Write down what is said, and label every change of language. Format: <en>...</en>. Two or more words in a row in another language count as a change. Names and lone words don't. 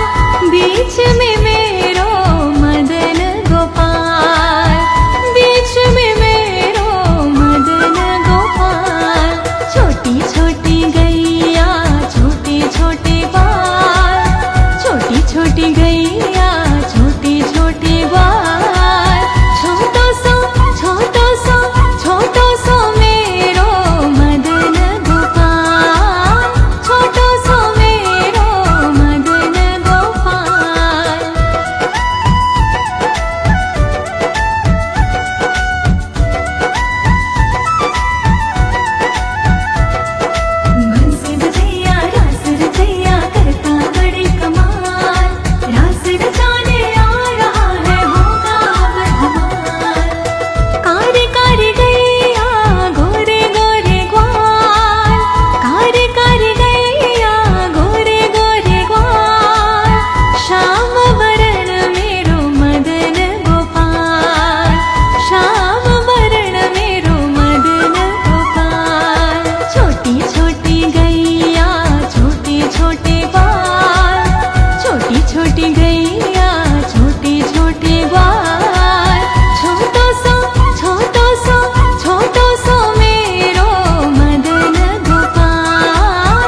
<bra>बीच में मेरो मदन गोपाल। बीच में मेरो मदन गोपाल। छोटी छोटी गैया छोटे छोटे ग्वाल। छोटी छोटी गैया छोटे छोटे ग्वाल। छोटो सो मेरो मदन गोपाल। छोटो सो मेरो मदन गोपाल। बंसी बजैया रास रचैया करता बड़े कमाल।</bra> <hi>रास रचाने आ रहा है होगा अब धमाल।</hi> <bra>कारी कारी गैया गोरे गोरे ग्वाल। कारी कारी गैया गोरे गोरे ग्वाल। श्याम वरण मेरो मदन गोपाल। श्याम वरण मेरो मदन गोपाल। छोटी छोटी गैया छोटे छोटे ग्वाल। छोटी छोटी गैया छोटे छोटे ग्वाल। छोटो सो मेरो मदन गोपाल।</bra>